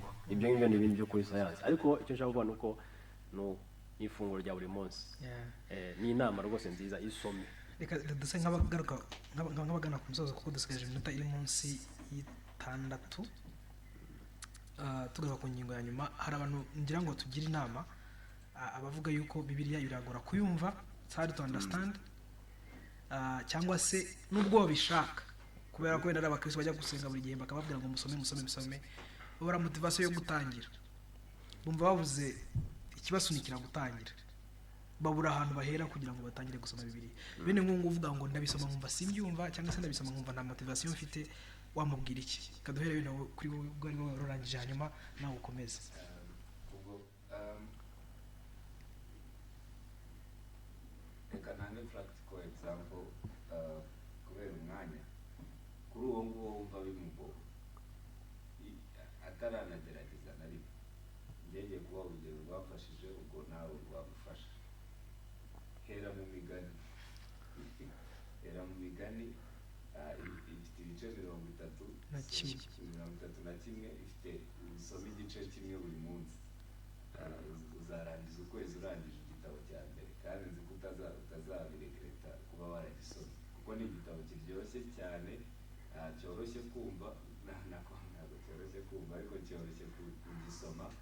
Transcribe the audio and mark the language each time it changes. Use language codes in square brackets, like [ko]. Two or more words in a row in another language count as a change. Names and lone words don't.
[rw] Ibyo ngibyo ni ibintu byo kuri science. Ariko icyo nshaka kuvuga nuko ifunguro rya buri munsi ni inama rwose nziza isome. Reka duse nk'abagana ku musozo, kuko dusigaje iminota iri munsi y'6. Tugava ku ngingo ya nyuma. Hari abantu ngira ngo tugire inama, abavuga yuko Bibiliya iragora kuyumva, [en] it's hard to understand, [rw] cyangwa se nubwo babishaka, kubera ko wenda abakristo bajya gusenga buri gihe bakababwira ngo musome, babura motivation yo gutangira, bumva babuze ikibasunikira gutangira, babura ahantu bahera kugira ngo batangire gusoma Bibiliya. Bene nk'ubu uvuga ngo ndabisoma nkumva simbyumva, cyangwa se ndabisoma nkumva nta motivation mfite, wamubwira iki? Kaduhere bino kuri wowe ubwo ari wowe warangije, hanyuma nawe ukomeze. Reka ntange [en] practical example [rw] kubera umwanya. Kuri uwo nguwo wumva bimugora ataranagerageza na rimwe, ngiye kuba urugero rwafashije, ubwo nawe rwagufasha. Hera mu migani ifite ibice 31, ifite usoma igice kimwe buri munsi, uzarangiza ukwezi urangije igitabo cya mbere, kandi nzi ko utazabiregreta kuba waragisoma, kuko ni igitabo kiryoshye cyane, cyoroshye kumva, ntabwo cyoroshye kumva ariko cyoroshye kugisoma.